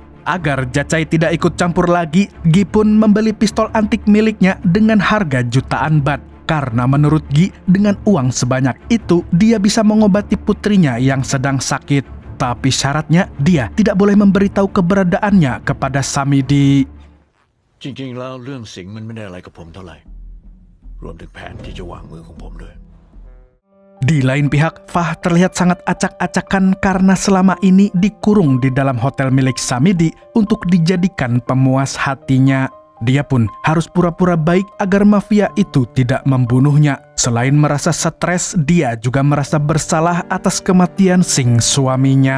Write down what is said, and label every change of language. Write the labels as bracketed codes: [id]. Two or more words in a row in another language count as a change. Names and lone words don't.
[id] Agar Jacai tidak ikut campur lagi, Gi pun membeli pistol antik miliknya dengan harga jutaan baht. Karena menurut Gi, dengan uang sebanyak itu, dia bisa mengobati putrinya yang sedang sakit. Tapi syaratnya, dia tidak boleh memberitahu keberadaannya kepada Samidi. [th] จริงๆแล้วเรื่องสิงห์มันไม่ได้อะไรกับผมเท่าไหร่รวมถึงแผนที่จะวางมือของผมด้วย [id] Di lain pihak, Fah terlihat sangat acak-acakan karena selama ini dikurung di dalam hotel milik Samidi untuk dijadikan pemuas hatinya. Dia pun harus pura-pura baik agar mafia itu tidak membunuhnya. Selain merasa stres, dia juga merasa bersalah atas kematian Sing suaminya.